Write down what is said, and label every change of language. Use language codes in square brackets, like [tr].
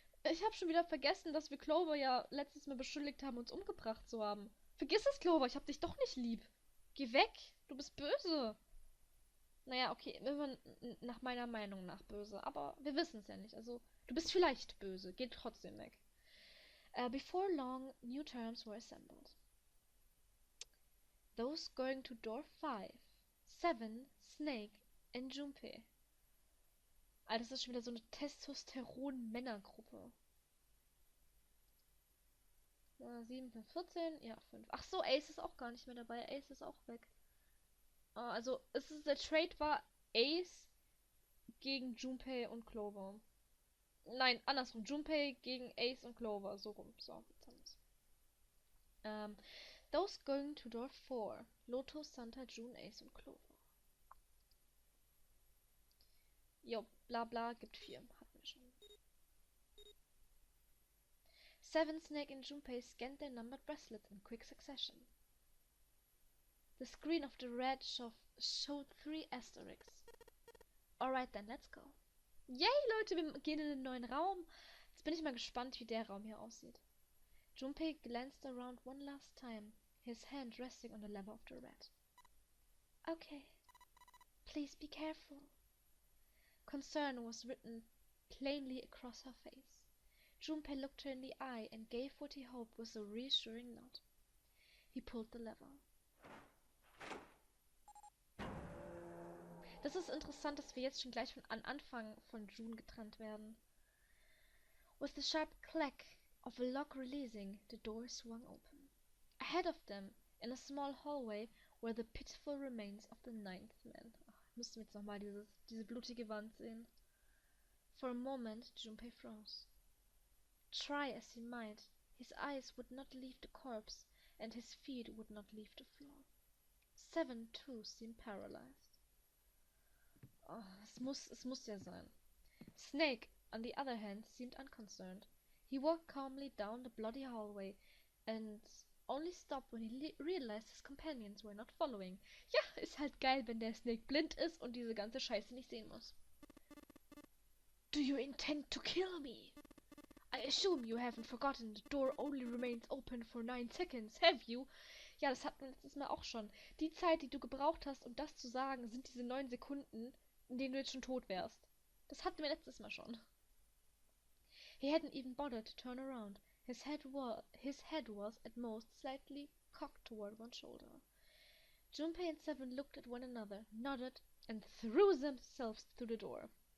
[de] Ich hab schon wieder vergessen, dass wir Clover ja letztes Mal beschuldigt haben, uns umgebracht zu haben. Vergiss es, Clover. Ich hab dich doch nicht lieb. Geh weg. Du bist böse. Naja, okay. Immer nach meiner Meinung nach böse. Aber wir wissen es ja nicht. Also, du bist vielleicht böse. Geh trotzdem weg. [en] Before long, new terms were assembled. Those going to door 5. 7, Snake and Junpei. [de] Ah, das ist schon wieder so eine Testosteron-Männergruppe. 7, 5, 14, ja, 5. Ach so, Ace ist auch gar nicht mehr dabei. Ace ist auch weg. Also, der Trade war Ace gegen Junpei und Clover. Nein, andersrum. Junpei gegen Ace und Clover. So rum. So, jetzt haben wir's. [en] Those going to door 4. Loto, Santa, June, Ace und Clover. [de] Jo, bla bla, gibt 4. Hatten wir schon. [en] 7, Snake and Junpei scanned their numbered bracelets in quick succession. The screen of the red showed 3 asterisks. Alright then, let's go. [de] Yay, Leute, wir gehen in den neuen Raum. Jetzt bin ich mal gespannt, wie der Raum hier aussieht. [en] Junpei glanced around one last time, his hand resting on the lever of the rat. Okay. Please be careful. Concern was written plainly across her face. Junpei looked her in the eye and gave what he hoped was a reassuring nod. He pulled the lever. [de] Das ist interessant, dass wir jetzt schon gleich an Anfang von June getrennt werden. [en] With the sharp clack of a lock releasing, the door swung open. Ahead of them, in a small hallway, were the pitiful remains of the 9th man. [de] Müssen wir jetzt nochmal diese blutige Wand sehen. [en] For a moment, Junpei froze. Try as he might, his eyes would not leave the corpse, and his feet would not leave the floor. 7 too seemed paralyzed. [de] Oh, es muss ja sein. [en] Snake, on the other hand, seemed unconcerned. He walked calmly down the bloody hallway, and only stopped when he realized his companions were not following. [de] Ja, ist halt geil, wenn der Snake blind ist und diese ganze Scheiße nicht sehen muss. [en] Do you intend to kill me? I assume you haven't forgotten the door only remains open for 9 seconds, have you? [de] Ja, das hatten wir letztes Mal auch schon. Die Zeit, die du gebraucht hast, um das zu sagen, sind diese 9 Sekunden, in denen du jetzt schon tot wärst. Das hatten wir letztes Mal schon. [en] He hadn't even bothered to turn around. His head was, at most, slightly cocked toward one shoulder. Junpei and 7 looked at one another, nodded, and threw themselves through the door.